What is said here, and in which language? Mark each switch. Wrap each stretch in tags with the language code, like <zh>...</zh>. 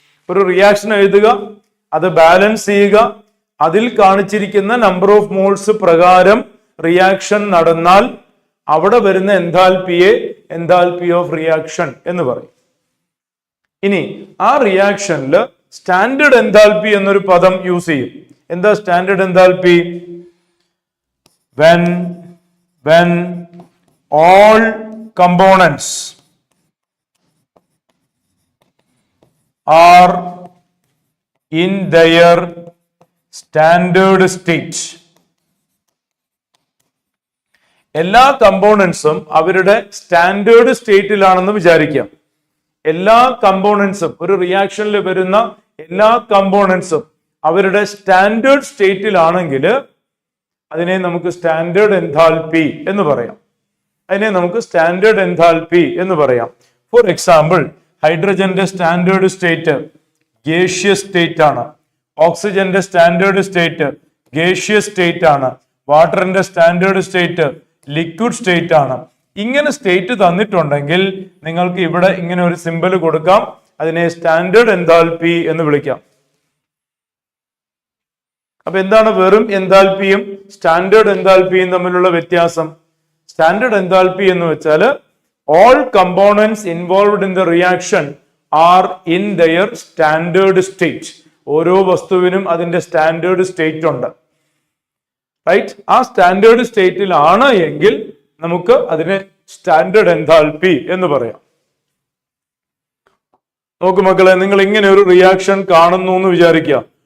<ml>ഒരു റിയാക്ഷൻ എഴുതുക, അത് ബാലൻസ് ചെയ്യുക, അതിൽ കാണിച്ചിരിക്കുന്ന നമ്പർ ഓഫ് മോൾസ് പ്രകാരം റിയാക്ഷൻ നടന്നാൽ അവിടെ വരുന്ന എൻതാൽപ്പിയെ എൻതാൽപ്പി ഓഫ് റിയാക്ഷൻ എന്ന് പറയും. ഇനി ആ റിയാക്ഷനിൽ സ്റ്റാൻഡേർഡ് എൻതാൽപ്പി എന്നൊരു പദം യൂസ് ചെയ്യും. എന്താ standard enthalpy?</ml> <en>when all components are in their standard state.</en> <ml>എല്ലാ കമ്പോണൻസും അവരുടെ സ്റ്റാൻഡേർഡ് സ്റ്റേറ്റിലാണെന്ന് വിചാരിക്കാം. എല്ലാ കമ്പോണൻസും, ഒരു റിയാക്ഷനിൽ വരുന്ന എല്ലാ കമ്പോണൻസും അവരുടെ സ്റ്റാൻഡേർഡ് സ്റ്റേറ്റിലാണെങ്കിൽ അതിനെ നമുക്ക് സ്റ്റാൻഡേർഡ് എൻതാൽപ്പി എന്ന് പറയാം. അതിനെ നമുക്ക് സ്റ്റാൻഡേർഡ് എൻതാൽപ്പി എന്ന് പറയാം. For example, ഹൈഡ്രജന്റെ standard state gaseous state ആണ്. ഓക്സിജന്റെ സ്റ്റാൻഡേർഡ് സ്റ്റേറ്റ് ഗേഷ്യസ് സ്റ്റേറ്റ് ആണ്. വാട്ടറിന്റെ സ്റ്റാൻഡേർഡ് സ്റ്റേറ്റ് ലിക്വിഡ് സ്റ്റേറ്റ് ആണ്. ഇങ്ങനെ സ്റ്റേറ്റ് തന്നിട്ടുണ്ടെങ്കിൽ നിങ്ങൾക്ക് ഇവിടെ ഇങ്ങനെ ഒരു സിമ്പൽ കൊടുക്കാം, അതിനെ സ്റ്റാൻഡേർഡ് എൻതാൽപ്പി എന്ന് വിളിക്കാം. അപ്പൊ എന്താണ് വെറും എൻതാൽപ്പിയും സ്റ്റാൻഡേർഡ് എൻതാൽപ്പിയും തമ്മിലുള്ള വ്യത്യാസം? സ്റ്റാൻഡേർഡ് എൻതാൽപ്പി എന്ന് വെച്ചാൽ</ml> <en>all components involved in the reaction are in their standard state.</en> <ml>ഓരോ വസ്തുവിനും അതിന്റെ സ്റ്റാൻഡേർഡ് സ്റ്റേറ്റ് ഉണ്ട്, റൈറ്റ്? ആ സ്റ്റാൻഡേർഡ് സ്റ്റേറ്റിൽ ആണ് എങ്കിൽ നമുക്ക് അതിനെ സ്റ്റാൻഡേർഡ് എൻതാൽപ്പി എന്ന് പറയാം. നോക്കൂ മക്കളെ, നിങ്ങൾ ഇങ്ങനെ ഒരു റിയാക്ഷൻ കാണുന്നു എന്ന് വിചാരിക്കുക.</ml>